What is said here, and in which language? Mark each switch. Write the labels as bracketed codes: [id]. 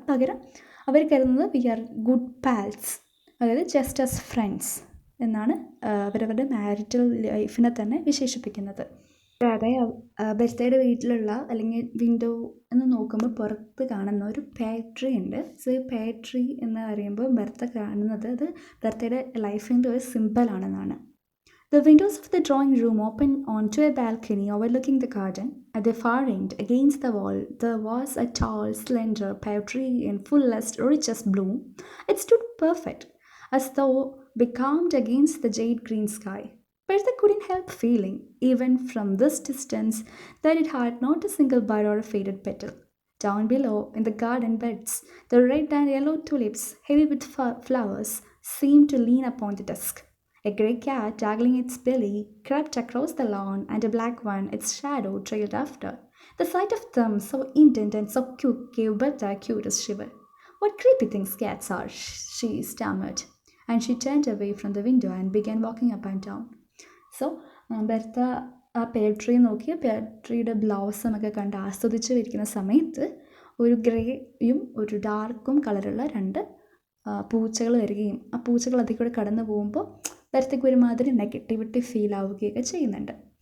[ml] പകരം അവർ കരുതുന്നത് [en] we are good pals, [ml] അതായത് [en] just as friends [ml] എന്നാണ് അവരവരുടെ മാരിറ്റൽ ലൈഫിനെ തന്നെ വിശേഷിപ്പിക്കുന്നത്. കൂടാതെ ബർത്തയുടെ വീട്ടിലുള്ള അല്ലെങ്കിൽ വിൻഡോ എന്ന് നോക്കുമ്പോൾ പുറത്ത് കാണുന്ന ഒരു പേട്രി ഉണ്ട്. സോ ഈ പേട്രി എന്ന് പറയുമ്പോൾ ബർത്ത കാണുന്നത് അത് ബർത്തയുടെ ലൈഫിൻ്റെ ഒരു സിമ്പിളാണെന്നാണ്. [en] The windows of the drawing room open onto a balcony overlooking the garden. At the far end, against the wall, there was a tall, slender pear tree in fullest, richest bloom. It stood perfect, as though becalmed against the jade green sky. Bertha couldn't help feeling, even from this distance, that it had not a single bud or a faded petal. Down below, in the garden beds, the red and yellow tulips, heavy with flowers, seemed to lean upon the dusk. A grey cat, waggling its belly, crept across the lawn, and a black one, its shadow, trailed after. The sight of them, so intent and so cute, gave Bertha a curious shiver. "What creepy things cats are," she stammered, and she turned away from the window and began walking up and down. [ml] So Bertha ആ പേട്രി നോക്കി പേട്രിയുടെ ബ്ലൗസമൊക്കെ കണ്ട് ആസ്വദിച്ച് ഇരിക്കുന്ന സമയത്ത് ഒരു ഗ്രേയും ഒരു ഡാർക്കും കളറുള്ള 2 പൂച്ചകൾ വരികയും ആ പൂച്ചകൾ അതിൽ കൂടെ കടന്നു പോകുമ്പോൾ ബർത്തയ്ക്ക് ഒരുമാതിരി നെഗറ്റിവിറ്റി ഫീൽ ആവുകയൊക്കെ ചെയ്യുന്നുണ്ട്.